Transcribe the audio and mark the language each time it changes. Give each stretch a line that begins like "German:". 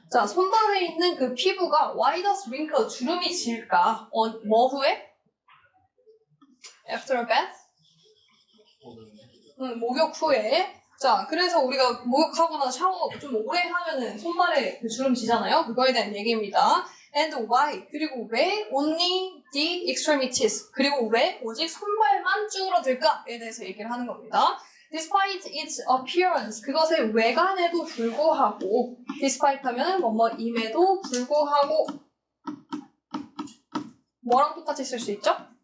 Korean: 자, 손발에 있는 그 피부가
English: why does wrinkle,
Korean: 주름이 질까? 뭐 후에?
English: After a bath?
Korean: 목욕 후에. 자, 그래서 우리가 목욕하거나 샤워 좀 오래 하면은 손발에 그 주름 지잖아요. 그거에 대한 얘기입니다.
English: And why?
Korean: 그리고 왜
English: only the extremities?
Korean: 그리고 왜 오직 손발만 쭈그러들까에 대해서 얘기를 하는 겁니다.
English: Despite its appearance,
Korean: 그것의 외관에도 불구하고, despite 하면은 뭐뭐임에도 불구하고, 뭐랑 똑같이 쓸 수 있죠?